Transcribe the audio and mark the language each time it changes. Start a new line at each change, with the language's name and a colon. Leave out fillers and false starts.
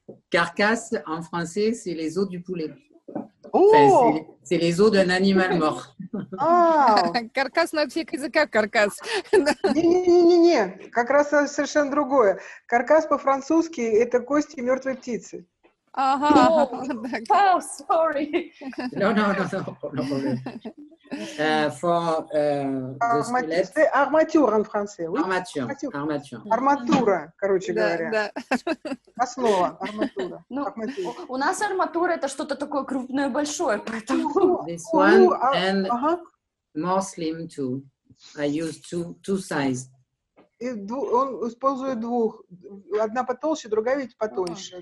French: Carcasse, en français, c'est les os du poulet.
Russian: О!
French: Enfin, c'est les os d'un animal mort.
Russian: Каркас на всех языках каркас. Не-не-не-не, как раз совершенно другое. Каркас по-французски – это кости мертвой птицы. Ага.
English: Oh, sorry. No problem. For the squelette.
French: C'est armature en français. Oui? Armature.
Russian: Арматура, короче говоря. Да. Основа, арматура. Ну, Арматура. у нас арматура это что-то такое крупное, большое, поэтому...
English: This one and more slim too. I use two size.
Russian: И он использует двух. Одна потолще, другая ведь потоньше.